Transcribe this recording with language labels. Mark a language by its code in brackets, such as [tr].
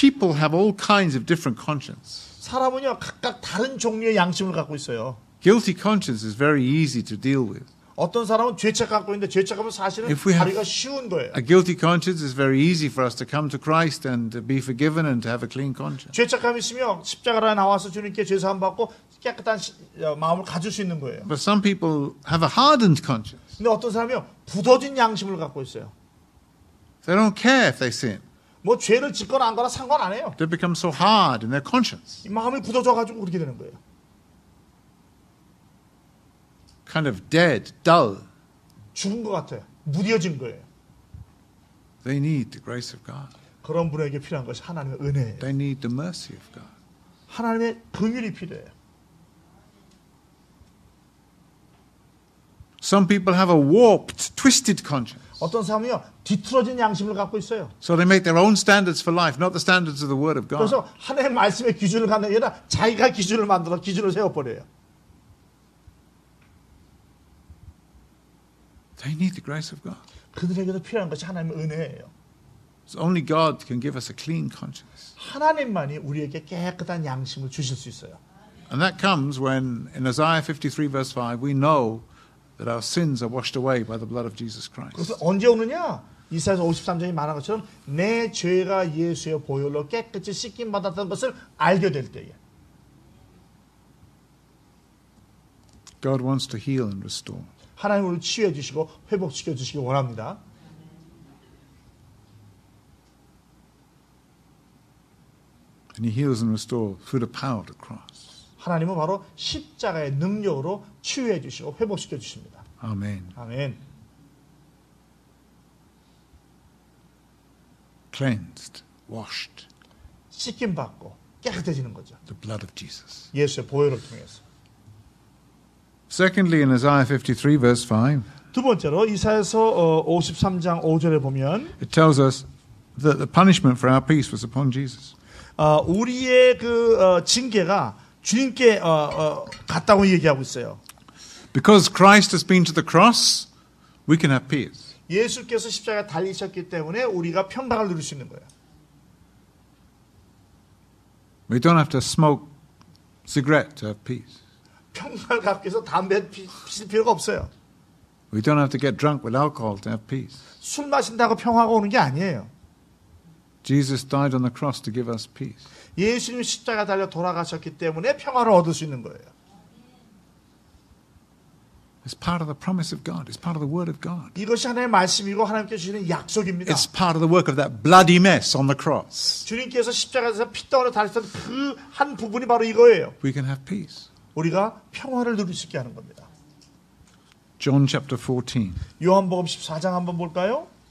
[en] People have all kinds of different conscience. [ko] 사람은요, 각각 다른 종류의 양심을 갖고 있어요. [en] Guilty conscience is very easy to deal with. [ko] 어떤 사람은 죄책 갖고 있는데 죄책하면 사실은 [en] If we have- [ko] 다리가 쉬운 거예요. [en] A guilty conscience is very easy for us to come to Christ and to be forgiven and to have a clean conscience. [ko] 죄책감이 있으면 십자가에 나와서 주님께 죄사함 받고 깨끗한 마음을 가질 수 있는 거예요. [en] But some people have a hardened conscience. [ko] 근데 어떤 사람이요, 굳어진 양심을 갖고 있어요. [en] They don't care if they sin. [ko] 뭐 죄를 짓거나 안 거나 상관 안 해요. [en] They become so hard in their conscience. [ko] 이 마음이 굳어져 가지고 그렇게 되는 거예요. [en] Kind of dead, dull. [ko] 죽은 것 같아요. 무뎌진 거예요. [en] They need the grace of God. [ko] 그런 분에게 필요한 것이 하나님의 은혜예요. [en] They need the mercy of God. [ko] 하나님의 긍휼이 필요해요. [en] Some people have a warped, twisted conscience. [ko] 어떤 사람은요, 뒤틀어진 양심을 갖고 있어요. [en] So they make their own standards for life, not the standards of the Word of God. [ko] 그래서 하나님의 말씀의 기준을 갖는 게 아니라 자기가 기준을 만들어 기준을 세워버려요. [en] They need the grace of God. [ko] 그들에게도 필요한 것이 하나님의 은혜예요. [en] So only God can give us a clean conscience. [ko] 하나님만이 우리에게 깨끗한 양심을 주실 수 있어요. [en] And that comes when, in Isaiah 53 verse 5, we know that our sins are washed away by the blood of Jesus Christ. [ko] 그래서 언제 오느냐? 이사야서 53장이 말한 것처럼 내 죄가 예수의 보혈로 깨끗이 씻김 받았다는 것을 알게 될 때에. [en] God wants to heal and restore. [ko] 하나님 우리를 치유해 주시고 회복시켜 주시기 원합니다. [en] And He heals and restores through the power of the cross. [ko] 하나님은 바로 십자가의 능력으로 치유해 주시고 회복시켜 주십니다. [en] Amen. [ko] 아멘. [en] Cleansed, washed, [ko] 씻김 받고 깨끗해지는 거죠. [en] the blood of Jesus. [ko] 예수의 보혈을 통해서. [en] Secondly, in Isaiah 53 verse 5, [ko] 두 번째로 이사야서 53장 5절에 보면 [en] it tells us that the punishment for our peace was upon Jesus. [ko] 우리의 그 징계가 주님께 갔다고 얘기하고 있어요. [en] Because Christ has been to the cross, we can have peace. [ko] 예수께서 십자가에 달리셨기 때문에 우리가 평강을 누릴 수 있는 거예요. [en] We don't have to smoke cigarette to have peace. [ko] 평강을 갖기 위해서 담배 피실 필요가 없어요. [en] We don't have to get drunk with alcohol to have peace. [ko] 술 마신다고 평화가 오는 게 아니에요. [en] Jesus died on the cross to give us peace. [ko] 예수님 십자가 달려 돌아가셨기 때문에 평화를 얻을 수 있는 거예요. [en] It's part of the promise of God. It's part of the word of God. [ko] 이것이 하나님의 말씀이고 하나님께 주시는 약속입니다. [en] It's part of the work of that bloody mess on the cross. [ko] 주님께서 십자가에서 피덩어리 달리셨던 그 한 부분이 바로 이거예요. [en] We can have peace. [ko] 우리가 평화를 누릴 수 있게 하는 겁니다. [en] John chapter 14. [ko] 요한복음 14장 한번 볼까요?